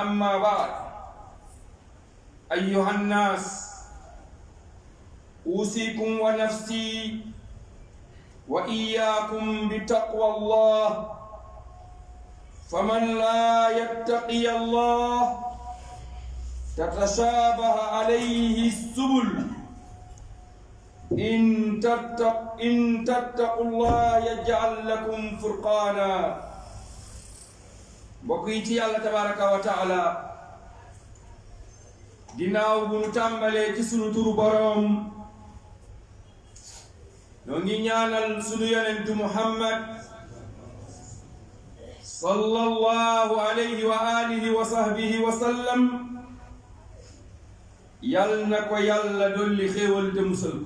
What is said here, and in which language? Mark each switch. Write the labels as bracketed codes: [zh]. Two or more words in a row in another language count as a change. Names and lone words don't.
[ar] أما بعد، أيها الناس، أوصيكم ونفسي وإياكم بتقوى الله، فمن لا يتقي الله تتشابه عليه السبل. إن تتقوا الله يجعل لكم فرقانا. بقيتي الله تبارك وتعالى [wo] ginnaaw bu nu tàmbalee ci sunu turu boroom ñoo ngi ñaanal sunu yonentu Muhammad [ar] صلى الله عليه وآله وصحبه وسلم [wo] yal na ko yàlla dolli xéewal te musal ko.